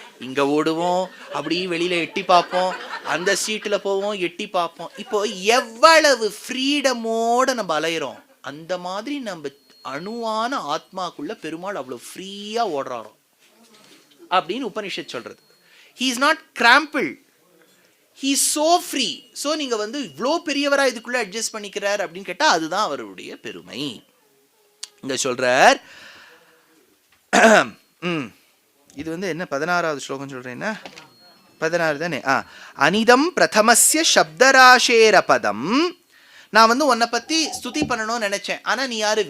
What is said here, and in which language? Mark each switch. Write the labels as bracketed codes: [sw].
[ta] இங்க ஓடுவோம், அப்படி வெளியில எட்டி பார்ப்போம், அந்த சீட்ல போவோம், எட்டி பார்ப்போம். இப்போ எவ்வளவு ஃப்ரீடமோட நம்ம அலையிறோம். அந்த மாதிரி நம்ம அணுவான ஆத்மாக்குள்ள பெருமாள் அவ்வளவு ஃப்ரீயா ஓடுறாரோ அப்படின்னு உபனிஷத் சொல்றது. [en] he is not crampled, he is so free. [ta] So நீங்க வந்து இவ்வளோ பெரியவரா இதுக்குள்ள அட்ஜஸ்ட் பண்ணிக்கிறார் அப்படின்னு கேட்டா அதுதான் அவருடைய பெருமை. இங்க சொல்றார், இது வந்து என்ன 16வது ஸ்லோகம் சொல்றேன்னா 16 தானே. [sa] அனிதம் பிரதமஸ்ய சப்தராசேர பதம். [ta] நான் வந்து உன்னை பத்தி ஸ்துதி பண்ணணும்னு நினைச்சேன், ஆனா நீ யாரு?